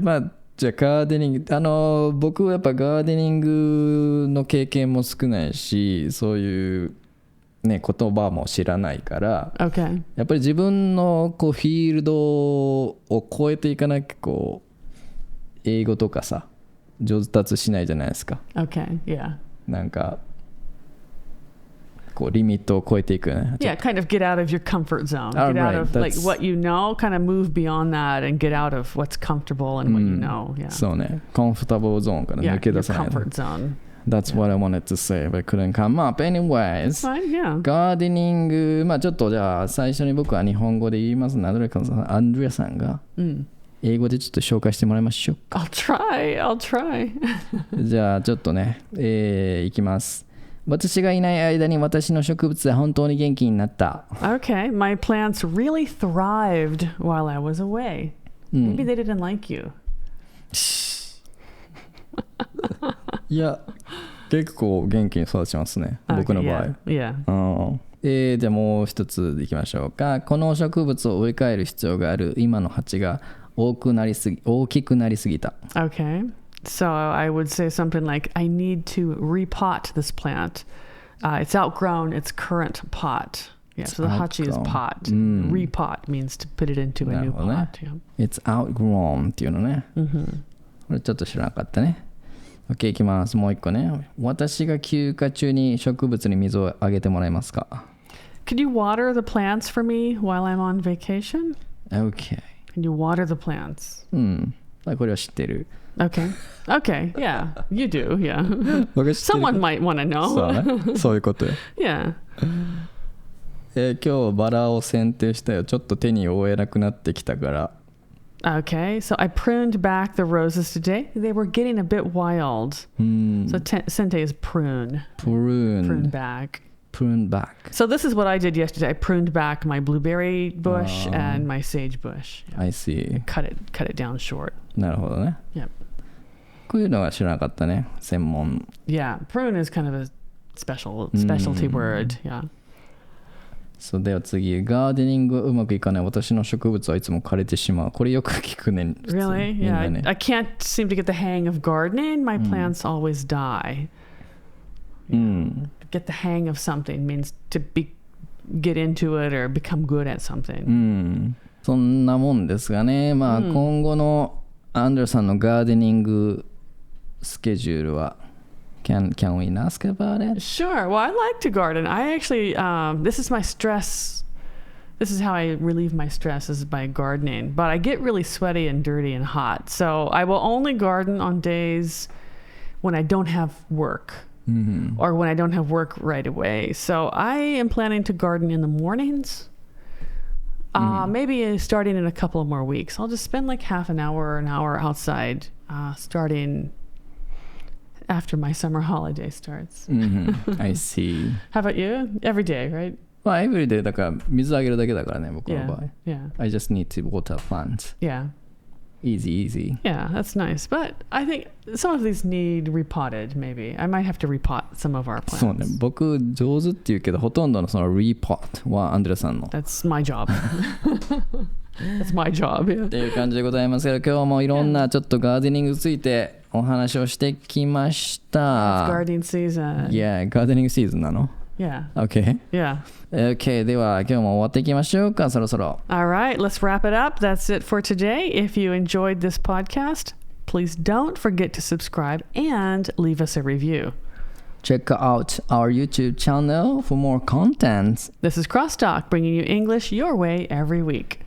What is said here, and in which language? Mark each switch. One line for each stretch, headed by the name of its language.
Japanese: まあじゃあガーデニング僕はやっぱガーデニングの経験も少ないしそういうね言葉も知らないから、
English: Okay.
Japanese: やっぱり自分のこうフィールドを超えていかなきゃこう英語とかさ上達しないじゃないですか。
English: Okay, yeah.
Japanese: なんかこうリミットを超えていくね。
English: Yeah, kind of get out of your comfort zone. Oh, Get out right. of like what you know, kind of move beyond that and get out of what's comfortable and what you know. Yeah.
Japanese: そうね。コンフォタブルゾーンから
English: Yeah,
Japanese: 抜け
English: your
Japanese: 出さないと。
English: comfort zone. That's what I wanted to say, but I couldn't come up. Anyways, Fine, yeah.
Japanese: ガーデニング、まあちょっとじゃあ最初に僕は日本語で言いますので、アンドレアさんが英語でちょっと紹介してもらいましょうか。
English: I'll try.
Japanese: じゃあちょっとね、いきます。私がいない間に私の植物は本当に元気になった。
English: Okay, my plants really thrived while I was away. Maybe they didn't like you.
Japanese: いや、結構元気に育ちますね、僕の場合。
English: Yeah.
Japanese: じゃあもう一ついきましょうか。この植物を植え替える必要がある。今の鉢が大きくなりすぎた。
English: Okay. So I would say something like, I need to repot this plant. It's outgrown its current pot. Yeah, so the hachi is pot. Repot means to put it into a new pot. Yeah. It's outgrown
Japanese: っていうのね。これちょっと知らなかったね。 OK いきます。もう一個ね。私が休暇中に植物に水をあげてもらえますか？
English: Could you water the plants for me while I'm on vacation? OK. Can you water the plants?
Japanese: これは知ってる。
English: Okay. Yeah, you do. Yeah.
Japanese: 僕知ってる。
English: Someone might want to know.
Japanese: そうね。そういうことよ。
English: Yeah.
Japanese: 今日バラを剪定したよ。ちょっと手に負えなくなってきたから。
English: Okay, so I pruned back the roses today. They were getting a bit wild. So sente is prune. Prune back. So this is what I did yesterday. I pruned back my blueberry bush and my sage bush. Yeah. I see. Cut it down short.
Japanese: なるほどね。
English: Yep.
Japanese: こういうのは知らなかったね。専門。
English: Yeah, prune is kind of a specialty word. Yeah.
Japanese: そうでは次、ガーデニングがうまくいかない私の植物はいつも枯れてしまう。これよく聞くね。
English: Really? Yeah. I can't seem to get the hang of gardening. My plants always die. Get the hang of something means to get into it or become good at something.
Japanese: そんなもんですがね。まあ今後のアンドレさんのガーデニングスケジュールは
English: Can we ask about it? Sure. Well, I like to garden. I actually, this is my stress. This is how I relieve my stress is by gardening. But I get really sweaty and dirty and hot. So I will only garden on days when I don't have work or when I don't have work right away. So I am planning to garden in the mornings. Maybe starting in a couple of more weeks. I'll just spend like half an hour outside starting after my summer holiday starts. I see. How about you? Every day, right?
Japanese: まあ、every day だから水あげるだけだからね、僕の場合。
English: Yeah. I just need to water plants. Yeah. Easy. Yeah, that's nice. But I think some of these need repotted, maybe. I might have to repot some of our plants.
Japanese: そうね。僕上手って言うけど、ほとんどのその repot はアンドレさんの。
English: That's my job. That's my job. Yeah.
Japanese: っていう感じでございますけど、今日もいろんなちょっとガーデニングについてお話をしてきました。
English: Gardening season.
Japanese: Yeah, ガーデニングシーズンなの？
English: Yeah. Okay. Yeah.
Japanese: Okay, では今日も終わっていきましょうか、そろそろ。
English: All right, let's wrap it up. That's it for today. If you enjoyed this podcast, please don't forget to subscribe and leave us a review. Check out our YouTube channel for more content. This is CrossTalk, bringing you English your way every week.